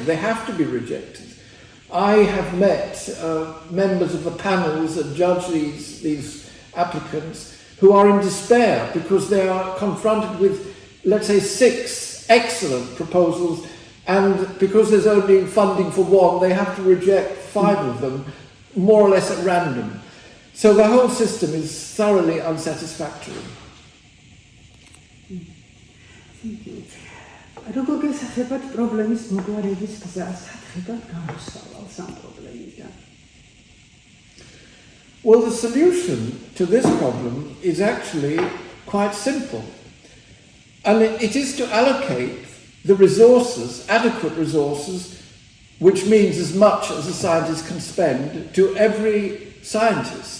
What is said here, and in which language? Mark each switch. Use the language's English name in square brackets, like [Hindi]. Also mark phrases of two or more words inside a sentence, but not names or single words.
[English] They have to be rejected. I have met members of the panels that judge these applicants who are in despair because they are confronted with, let's say, 6 excellent proposals, And because there's only funding for one, they have to reject 5 of them, more or less at random. So the whole system is thoroughly unsatisfactory. [Georgian] როგორ გესახებათ პრობლემის მოგვარების გზას, სათხებად გამოსავალს ამ პრობლემიდან? [English] Well, the solution to this problem is actually quite simple. And it is to allocate the resources, adequate resources, which means as much as a scientist can spend, to every scientist.